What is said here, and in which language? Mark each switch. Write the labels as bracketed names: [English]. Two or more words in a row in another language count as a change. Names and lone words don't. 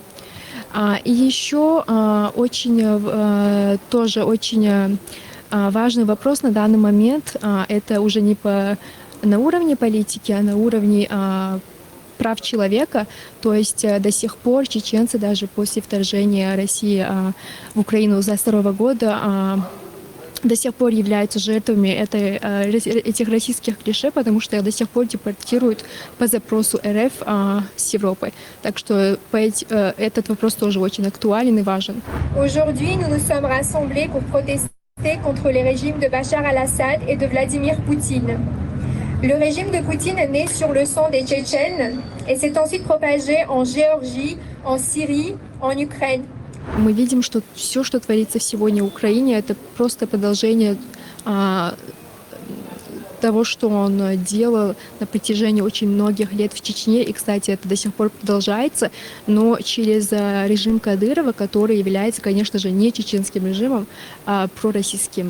[Russian] И еще тоже очень важный вопрос на данный момент, это уже не на уровне политики, а на уровне прав человека, то есть до сих пор чеченцы даже после вторжения России в Украину за 2022 года до сих пор являются жертвами этих российских клише, потому что их до сих пор депортируют по запросу РФ с Европы. Так что этот вопрос тоже очень актуален и важен. [French] Aujourd'hui, nous nous sommes rassemblés pour protester contre les régimes de Bachar al-Assad et de Vladimir Poutine. Le régime de Poutine est né sur le sang des Tchétchènes et s'est ensuite propagé en Géorgie, en Syrie, en Ukraine. [Russian] Мы видим, что все, что творится сегодня в Украине, это просто продолжение того, что он делал на протяжении очень многих лет в Чечне, и, кстати, это до сих пор продолжается, но через режим Кадырова, который является, конечно же, не чеченским режимом, а пророссийским.